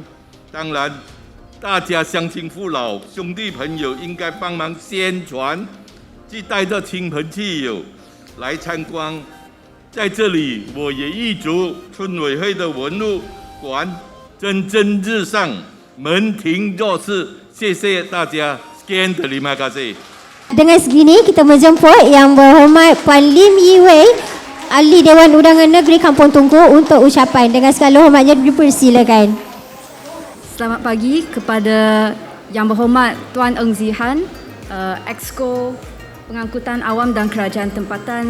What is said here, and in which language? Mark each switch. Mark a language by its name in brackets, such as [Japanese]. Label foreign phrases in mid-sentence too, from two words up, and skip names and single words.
[Chinese] 当然，大家乡亲父老、兄弟朋友应该帮忙宣传。即带着亲朋戚友来参观，在这里我也预祝村委会的文物馆蒸蒸日上，门庭若市。谢谢大家。 [Malay] Sekian, terima kasih. Dengan segini kita menjemput Yang Berhormat Puan Lim Yi Wei, Ahli Dewan Undangan Negeri Kampung Tungku untuk ucapan. Dengan segala hormatnya dipersilakan. Selamat pagi kepada Yang Berhormat Tuan Eng Zihan, Exco Pengangkutan Awam dan Kerajaan Tempatan